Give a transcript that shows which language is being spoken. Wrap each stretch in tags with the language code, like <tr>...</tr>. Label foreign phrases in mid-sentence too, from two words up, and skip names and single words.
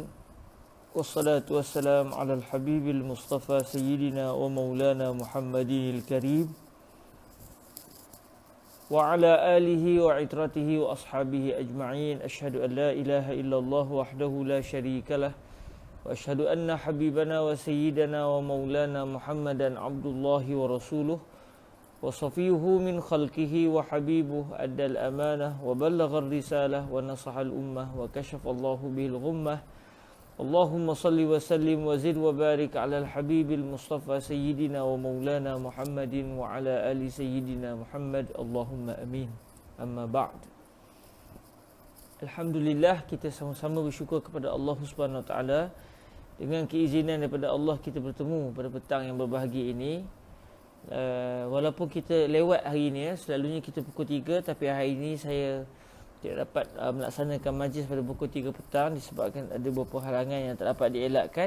<ar>والصلاة والسلام على الحبيب المصطفى سيدنا ومولانا محمد الكريم وعلى آله وعترته وأصحابه أجمعين. أشهد أن لا إله إلا الله وحده لا شريك له وأشهد أن حبيبنا وسيدنا ومولانا محمدا عبد الله ورسوله وصفيه من خلقه وحبيبه أدى الأمانة وبلغ الرسالة ونصح الأمة وكشف الله به الغمة. اللهم صل وسلم وزد وبارك على الحبيب المصطفى سيدنا ومولانا محمد وعلى آل سيدنا محمد. اللهم آمين. أما بعد.</ar> <ms>Alhamdulillah, kita sama-sama bersyukur kepada Allah</ms> <ar>سبحانه وتعالى.</ar> <ms>Dengan keizinan daripada Allah, kita bertemu pada petang yang berbahagia ini. Walaupun kita lewat hari ini, selalunya kita pukul 3, tapi hari ini saya tidak dapat melaksanakan majlis pada pukul 3 petang disebabkan ada beberapa halangan yang tak dapat dielakkan.</ms>